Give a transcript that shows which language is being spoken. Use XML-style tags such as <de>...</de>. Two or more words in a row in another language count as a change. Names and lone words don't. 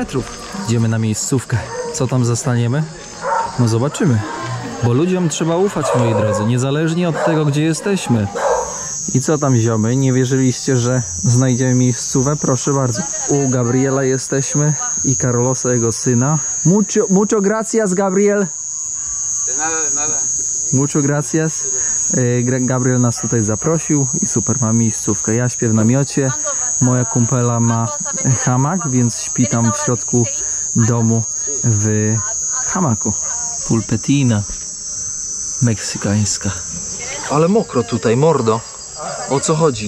<pl>Idziemy na miejscówkę. Co tam zastaniemy? No zobaczymy. Bo ludziom trzeba ufać, moi drodzy, niezależnie od tego, gdzie jesteśmy. I co tam, ziomy? Nie wierzyliście, że znajdziemy miejscówę? Proszę bardzo. U Gabriela jesteśmy i Carlosa, jego syna.</pl> <es>Mucho gracias, Gabriel. Nada. Mucho gracias.</es> <pl>Gabriel nas tutaj zaprosił i super, ma miejscówkę. Ja śpię w namiocie. Moja kumpela ma hamak, więc śpi tam w środku domu w hamaku. Pulpetina meksykańska. Ale mokro tutaj, mordo. O co chodzi?</pl>